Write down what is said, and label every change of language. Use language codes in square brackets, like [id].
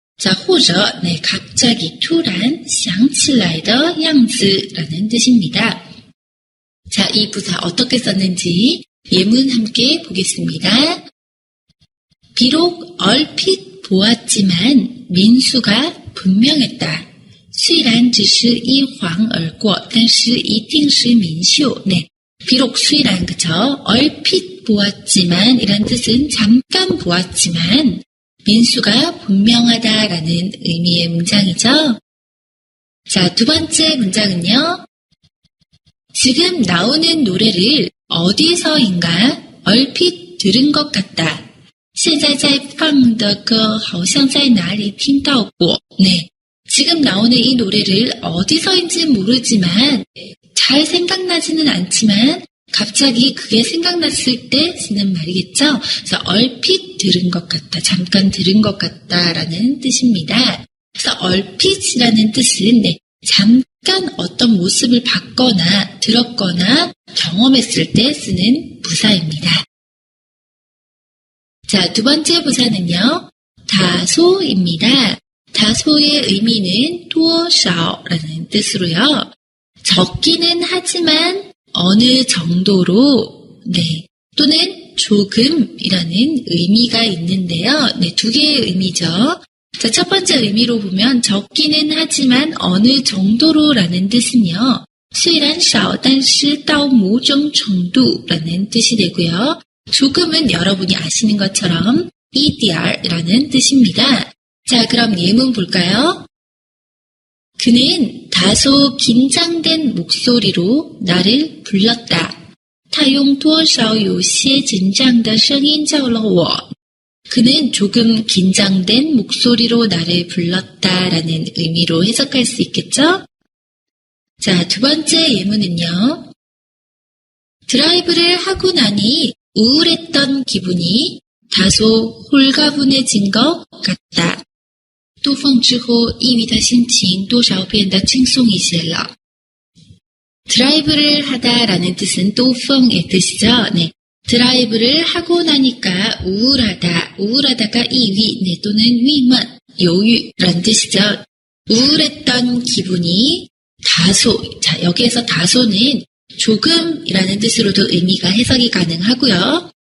[ko] 자, [zh] 或者, [ko] 네, 갑자기, [zh] 突然, 想起来的样子 [ko] 라는 뜻입니다. 자, 이 부사 어떻게 썼는지 예문 함께 보겠습니다. 비록 얼핏 보았지만 민수가 분명했다. [zh] 虽然只是一晃而过但是一定是民秀. [ko] 네, 비록 虽然, 그쵸? 얼핏 보았지만 이란 뜻은 잠깐 보았지만 민수가 분명하다라는 의미의 문장이죠. 자, 두 번째 문장은요. 지금 나오는 노래를 어디서인가 얼핏 들은 것 같다. [zh] 现在在放的歌好像在哪里听到过. [ko] 네, 지금 나오는 이 노래를 어디서인지 모르지만 잘 생각나지는 않지만 갑자기 그게 생각났을 때 쓰는 말이겠죠. 그래서 얼핏 들은 것 같다, 잠깐 들은 것 같다라는 뜻입니다. 그래서 얼핏이라는 뜻은 네, 잠깐 어떤 모습을 봤거나 들었거나 경험했을 때 쓰는 부사입니다. 자, 두 번째 부사는요. 다소입니다. 다소의 의미는 多少라는 뜻으로요. 적기는 하지만 어느 정도로, 네, 또는 조금이라는 의미가 있는데요. 네, 두 개의 의미죠. 자, 첫 번째 의미로 보면 적기는 하지만 어느 정도로라는 뜻은요. [zh] 虽然少但是到某种程度 [ko] 라는 뜻이 되고요. 조금은 여러분이 아시는 것처럼 이디알이라는 뜻입니다. 자, 그럼 예문 볼까요? 그는 다소 긴장된 목소리로 나를 불렀다. [zh] 他用多少有些紧张的声音叫了我. [ko] 그는 조금 긴장된 목소리로 나를 불렀다라는 의미로 해석할 수 있겠죠? 자, 두 번째 예문은요. 드라이브를 하고 나니 우울했던 기분이 다소 홀가분해진 것 같다. [zh] 兜风之后抑郁的心情多少变得轻松一些了. [ko] 드라이브를 하다라는 뜻은 또펑의 뜻이죠. 네. 드라이브를 하고 나니까 우울하다. 우울하다가 이위, 네, 또는 위만, 요유라는 뜻이죠. 우울했던 기분이 다소, 자, 여기에서 다소는 조금이라는 뜻으로도 의미가 해석이 가능하고요.